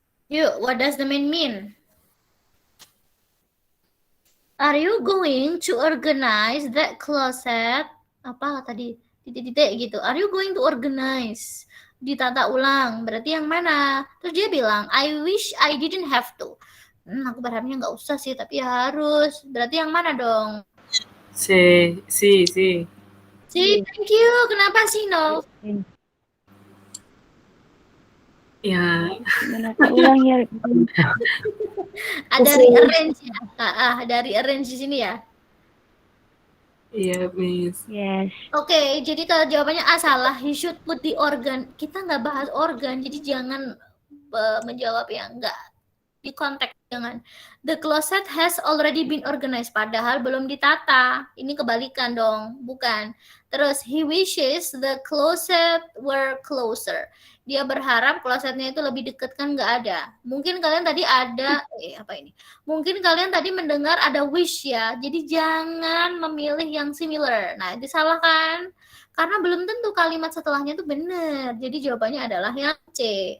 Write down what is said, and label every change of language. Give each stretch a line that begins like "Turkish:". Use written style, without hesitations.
Indonesian: Yuk,
English: what does the man mean? Are you going to organize that closet?
Indonesian: Apa tadi? Titik-titik gitu.
English: Are you going to organize?
Indonesian: Ditata ulang. Berarti yang mana? Terus dia bilang,
English: I wish I didn't have to.
Indonesian: Aku berharapnya nggak usah sih, tapi harus. Berarti yang mana dong? Si. Si, thank you. Kenapa sih, No? Ya, Gimana Kak? Ulang ya. Ada rearrange ya. Ada rearrange di sini ya. iya, Miss.
English: Yes.
Indonesian: Oke, jadi kalau jawabannya A salah,
English: he should put the organ.
Indonesian: Kita nggak bahas organ, jadi jangan menjawab yang nggak di konteks, jangan.
English: The closet has already been organized,
Indonesian: padahal belum ditata. Ini kebalikan dong, bukan.
English: Terus, he wishes the closet were closer.
Indonesian: Dia berharap klosetnya itu lebih dekat, kan nggak ada. Mungkin kalian tadi ada, apa ini? Mungkin kalian tadi mendengar ada wish ya, jadi jangan memilih yang similar. Nah, disalahkan. Karena belum tentu kalimat setelahnya itu benar. Jadi jawabannya adalah yang C.